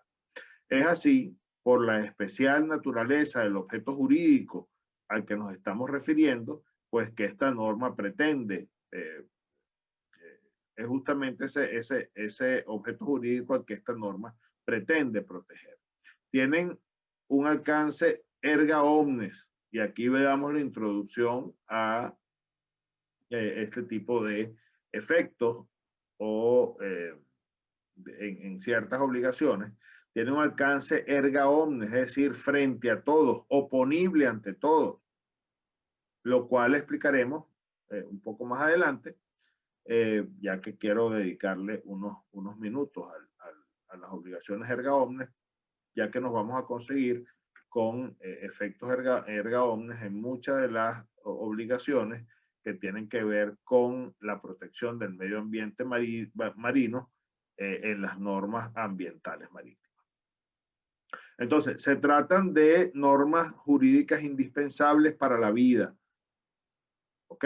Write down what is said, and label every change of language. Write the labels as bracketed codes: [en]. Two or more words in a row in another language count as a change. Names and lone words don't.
[es] Es así, por la especial naturaleza del objeto jurídico al que nos estamos refiriendo, pues que esta norma pretende, es justamente ese objeto jurídico al que esta norma pretende proteger. Tienen un alcance [la] erga omnes, [es] y aquí veamos la introducción a este tipo de efectos o en ciertas obligaciones. Tiene un alcance [la] erga omnes, [es] es decir, frente a todos, oponible ante todos, lo cual explicaremos un poco más adelante, ya que quiero dedicarle unos minutos a las obligaciones [la] erga omnes, [es] ya que nos vamos a conseguir con efectos [la] erga omnes [es] en muchas de las obligaciones que tienen que ver con la protección del medio ambiente marino en las normas ambientales marítimas. Entonces, se tratan de normas jurídicas indispensables para la vida, ¿ok?